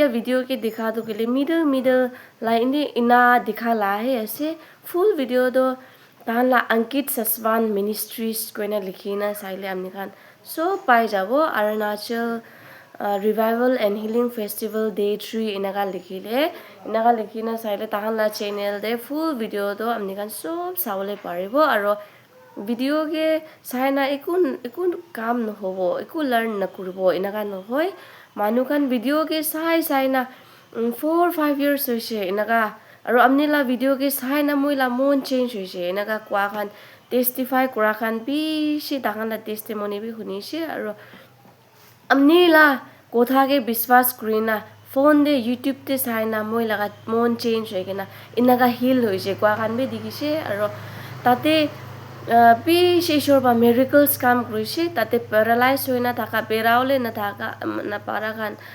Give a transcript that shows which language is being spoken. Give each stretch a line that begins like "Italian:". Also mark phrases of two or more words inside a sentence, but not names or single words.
Naga Pidgin: video ke dikha do kele
English: middle line
Naga Pidgin: ina dikha la he ase
English: full video
Naga Pidgin: do tahanla Ankit Saswan Ministries koina likhina saile amni khan so pai jabo Arunachal Revival and Healing Festival Day 3 inaga likhina saile tahanla channel de
English: full video
Naga Pidgin: do amni khan sob sawole paribo aro video ke saina ekun kam no hobo ekun learn na kurbo inaga no hoy manu khan video ke saina 4-5 years hoise inaga aro amnila video ke saina moila mon change hoise inaga kwa khan testify kura khan bi shi dagan la testimony bi hunise aro amnila kotha ke biswas kurina phone de YouTube te saina moila ga mon change hoigena inaga heal hoise kwa khan bi dikise aro tate bi sheshor ba miracles kam krise tate paralyze hoina thaka beraule na thaka na para khan